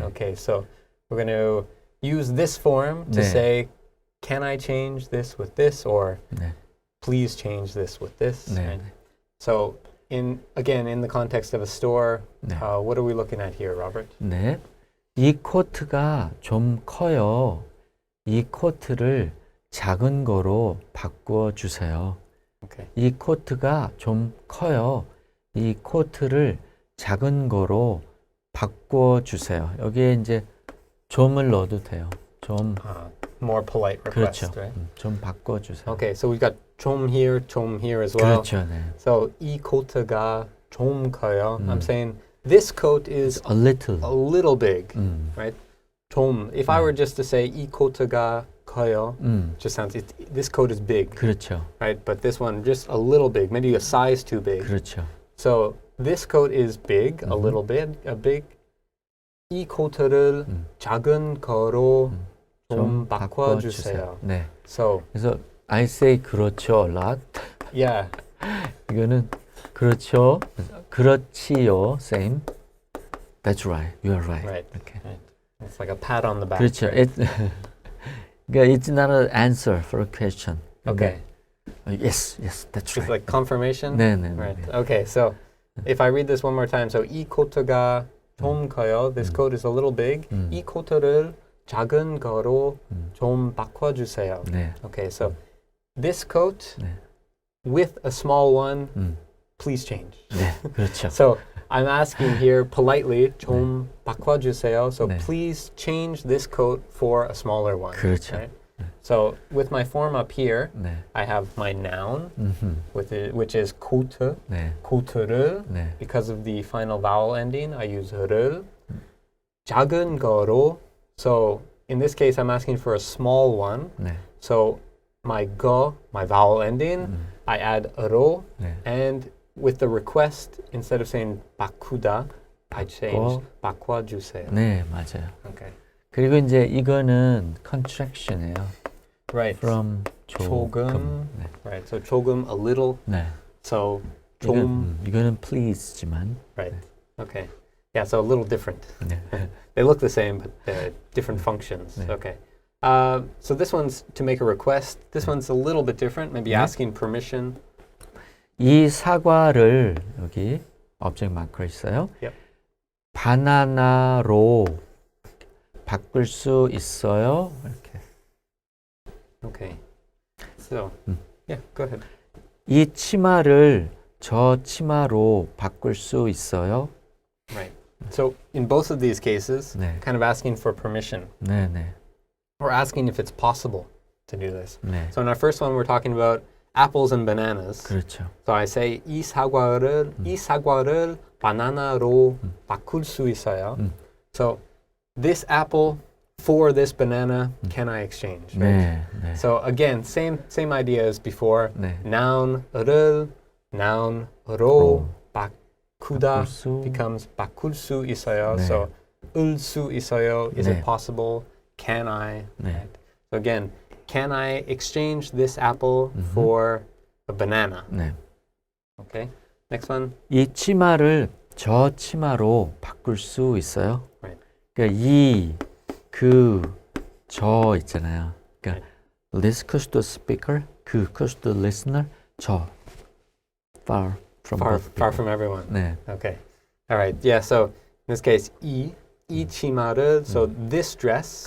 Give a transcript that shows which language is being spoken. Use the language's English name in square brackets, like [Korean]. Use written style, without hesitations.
[English] Okay, so we're going to use this form to [Korean] 네. [English] say, can I change this with this, or [Korean] 네. [English] please change this with this. [Korean] 네. [English] Right? So in the context of a store, [Korean] 네. [English] what are we looking at here, Robert? [Korean] 네. 이 코트가 좀 커요. 이 코트를 작은 거로 바꾸어 주세요. [English] Okay. [Korean] 이 코트가 좀 커요. 이 코트를 작은 거로 바꾸어 주세요. 여기에 이제 좀을 넣어도 돼요. 좀. [English] More polite request, [Korean] 그렇죠. [English] right? [Korean] 좀 바꿔 주세요. [English] Okay, so we've got 좀 here as well. [Korean] 그렇죠. 네. [English] So [Korean] 이 코트가 좀 커요. [English] I'm saying this coat is A little. a little big, right? [Korean] 좀. [English] If I were just to say [Korean] 이 코트가 커요, [English] just sounds, this coat is big, [Korean] 그렇죠. [English] right? But this one just a little big, maybe a size too big. [Korean] 그렇죠. [English] So this coat is big, a little bit, a big. [Korean] 이 코트를 작은 거로 좀 바꿔주세요. 네. [English] So [Korean] 그래서 [English] I say 그렇죠 a lot. yeah, [Korean] 이거는 그렇죠. 그렇지요. [English] Same. That's right. You are right. right. Okay. Right. It's like a pat on the back. [Korean] 그렇죠. [English] right? [Korean] 그러니까 [English] it's not an answer for a question. Okay. Yes, that's It's right. like confirmation. [Korean] 네, 네, [English] Right. [Korean] 네. [English] Okay. So if I read this one more time, so [Korean] 이 코트가 좀 커요. [English] This coat is a little big. [Korean] 이 코트를 작은 거로 좀 바꿔주세요. 네. [English] Okay. So this coat [Korean] 네. [English] with a small one, please change. [Korean] 네, 그렇죠. [English] So I'm asking here politely, [Korean] 좀 바꿔주세요. [English] So [Korean] 네. [English] please change this coat for a smaller one. [Korean] 그렇죠. [English] Right? So with my form up here, [Korean] 네. [English] I have my noun, which is 코트, [Korean] 네. 코트를. 네. [English] Because of the final vowel ending, I use 를. [Korean] 작은 거로. [English] So in this case, I'm asking for a small one. [Korean] 네. [English] So my vowel ending, I add 로. [Korean] 네. [English] And with the request, instead of saying 바꾸다, I change 바꿔주세요. [Korean] 네, 맞아요. [English] Okay. [Korean] 그리고 이제 이거는 contraction이에요. [English] Right. From [Korean] 조금. 네. [English] Right. So 조금, a little. [Korean] 네. [English] So 좀. [Korean] 이거는 please지만. [English] Right. Okay. Yeah. So a little different. [Korean] 네. [English] They look the same, but they're different functions. [Korean] 네. [English] Okay. So this one's to make a request. This one's a little bit different. Maybe asking permission. [Korean] 이 사과를 여기 [English] object marker [Korean] 있어요. [English] Yep. [Korean] 바나나로 바꿀 수 있어요. 이렇게. [English] Okay. So yeah. Go ahead. [Korean] 이 치마를 저 치마로 바꿀 수 있어요. [English] Right. So in both of these cases, [Korean] 네. [English] kind of asking for permission. [Korean] 네, 네. [English] Or asking if it's possible to do this. [Korean] 네. [English] So in our first one, we're talking about apples and bananas. [Korean] 그렇죠. [English] So I say [Korean] 이 사과를 바나나로 바꿀 수 있어요. [English] So this apple for this banana, can I exchange? Right? [Korean] 네, 네. [English] So again, same idea as before. [Korean] 네. noun를 noun로 바꾸다 바꿀 수. becomes 바꿀 수 있어요. 네. So 을 수 있어요. Is 네. [English] it possible? Can I? [Korean] 네. [English] Right? So again, can I exchange this apple for a banana? [Korean] 네. [English] Okay. Next one. [Korean] 이 치마를 저 치마로 바꿀 수 있어요. [English] Right. [Korean] 그러니까 저 있잖아요. 그러니까 [English] this goes to the speaker, goes to the listener, 저 far from both Far from everyone. [Korean] 네. [English] Okay. All right. Yeah. So in this case, [Korean] 이 치마를. [English] So this dress.